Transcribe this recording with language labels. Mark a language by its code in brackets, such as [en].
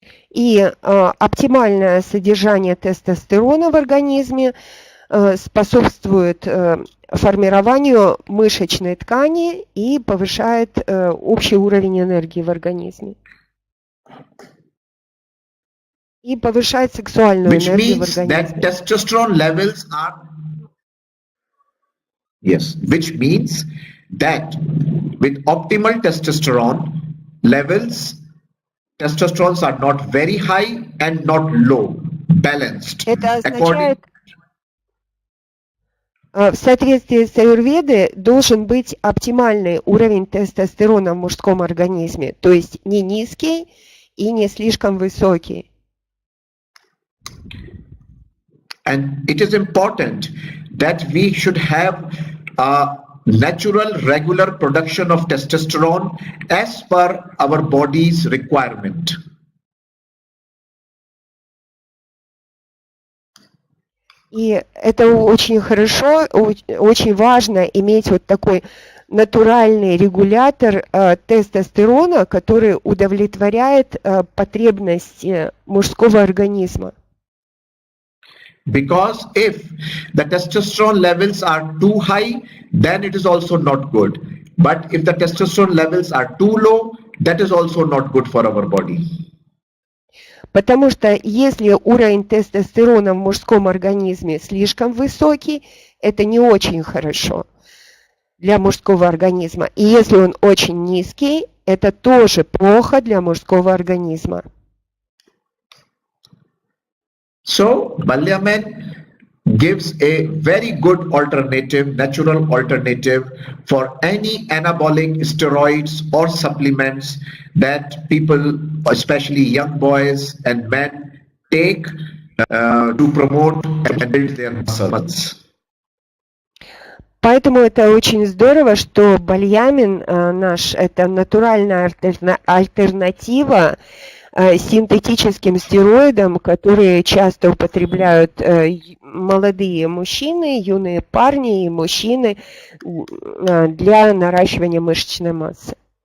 [ru] И оптимальное содержание тестостерона в организме способствует формированию мышечной ткани и повышает общий уровень энергии в организме. И повышает сексуальную энергию в организме. [en] That testosterone levels are Yes, which means that with optimal testosterone levels, testosterone are not very high and not low, balanced. [ru] Это [en] According [ru] означает, в соответствии с аюрведой должен быть оптимальный уровень тестостерона в мужском организме, то есть не низкий и не слишком высокий. [en] And it is important that we should have a natural, regular production of testosterone as per our body's requirement. [ru] И это очень хорошо, очень важно иметь вот такой натуральный регулятор тестостерона, который удовлетворяет потребности мужского организма. [en] Because if the testosterone levels are too high, then it is also not good. But if the testosterone levels are too low, that is also not good for our body. [ru] Потому что если уровень тестостерона в мужском организме слишком высокий, это не очень хорошо для мужского организма. И если он очень низкий, это тоже плохо для мужского организма. [en] So, Balyaman gives a very good alternative, natural alternative for any anabolic steroids or supplements that people, especially young boys and men, take to promote and build their muscles. [ru] Поэтому это очень здорово, что бальямин наш – это натуральная альтернатива синтетическим стероидам, которые часто употребляют молодые мужчины, юные парни и мужчины для наращивания мышечной массы.